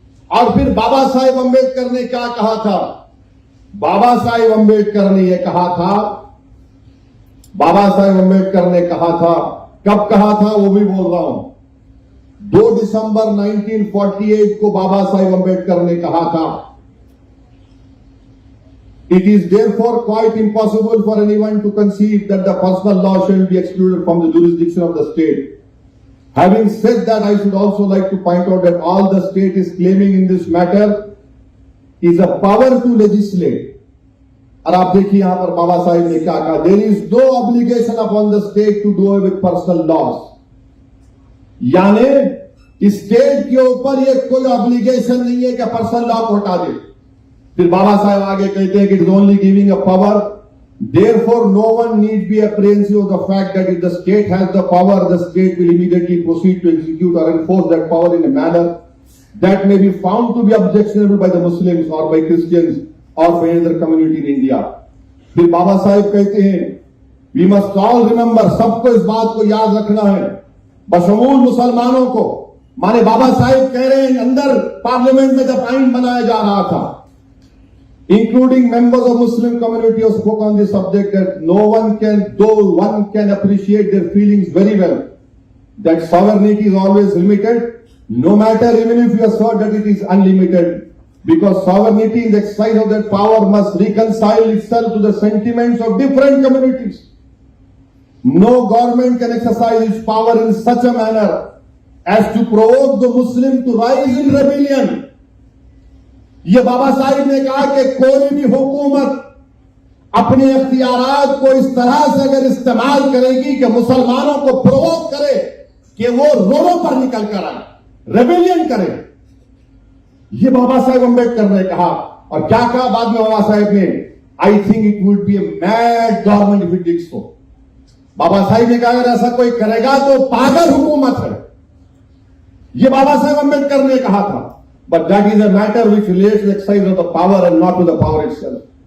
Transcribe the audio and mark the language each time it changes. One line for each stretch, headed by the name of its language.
Hindi: और फिर बाबा साहेब अंबेडकर ने क्या कहा था? बाबा साहेब अंबेडकर ने यह कहा था, बाबा साहेब अंबेडकर ने कहा था, कब कहा था वो भी बोल रहा हूं, 2 दिसंबर 1948 को बाबा साहेब अंबेडकर ने कहा था,
English: It is therefore quite impossible for anyone to conceive that the personal law shall be excluded from the jurisdiction of the state. Having said that, I should also like to point out that all the state is claiming in this matter is a power to legislate.
Hindi: और आप देखिए यहां पर बाबा साहेब ने क्या कहा,
English: There is no obligation upon the state to do away with personal laws.
Hindi: यानी state के ऊपर ये कोई ऑब्लिगेशन नहीं है कि पर्सनल लॉ को हटा दे। फिर बाबा साहब आगे कहते हैं कि
English: It is only giving a power, therefore no one need be apprehensive of the fact that if the state has the power, the state will immediately proceed to execute or enforce that power in a manner that may be found to be objectionable by the Muslims or by Christians or by other community in India.
Hindi: फिर बाबा साहब कहते हैं,
English: we must all remember,
Hindi: सबको इस बात को याद रखना है, बशमूल मुसलमानों को, माने बाबा साहब कह रहे हैं अंदर पार्लियामेंट में जब आइन बनाया जा रहा था,
English: including members of Muslim community who spoke on this subject, that though one can appreciate their feelings very well, that sovereignty is always limited, no matter even if you assert that it is unlimited, because sovereignty in the exercise of that power must reconcile itself to the sentiments of different communities. No government can exercise its power in such a manner as to provoke the Muslim to rise in rebellion.
Hindi: ये बाबा साहिब ने कहा कि कोई भी हुकूमत अपने इख्तियारात को इस तरह से अगर इस्तेमाल करेगी कि मुसलमानों को प्रोवोक करे कि वो रोडों पर निकल कर आए, रेबेलियन करे। ये बाबा साहेब अंबेडकर ने कहा। और क्या कहा बाद में बाबा साहेब ने?
English: I think it would be a mad government if it did so.
Hindi: बाबा साहिब ने कहा अगर ऐसा कोई करेगा तो पागल हुकूमत है। ये बाबा साहेब अंबेडकर ने कहा था।
English: But that is a matter which relates to the exercise of the power and not to the power itself.